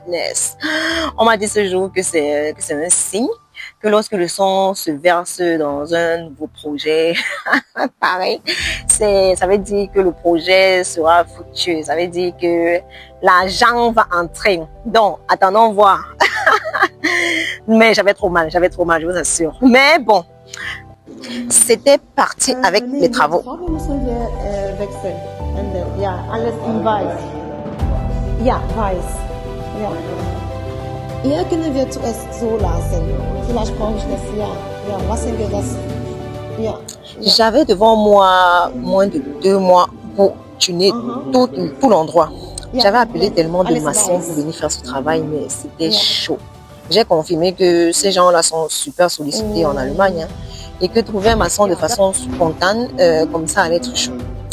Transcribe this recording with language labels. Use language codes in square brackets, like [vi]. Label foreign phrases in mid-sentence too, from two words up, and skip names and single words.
[fr] On m'a dit ce jour que c'est un signe que lorsque le sang se verse dans un nouveau projet, pareil, ça veut dire que le projet sera fructueux. Ça veut dire que l'argent va entrer. Donc, attendons voir. Mais j'avais trop mal, je vous assure. Mais bon, c'était parti avec les travaux. [de] Ja, alles in weiß. Ja, weiß. Ja. Hier können wir zuerst so lassen. Vielleicht brauche ich das, ja. Ja, lassen wir das. Ja. [fr] J'avais devant moi moins de 2 mois pour tuner tout l'endroit. J'avais appelé tellement de maçons pour venir faire ce travail, mais c'était chaud. J'ai confirmé que ces gens-là sont super sollicités en Allemagne, hein, et que trouver un maçon de façon spontanée, comme ça, allait être chaud.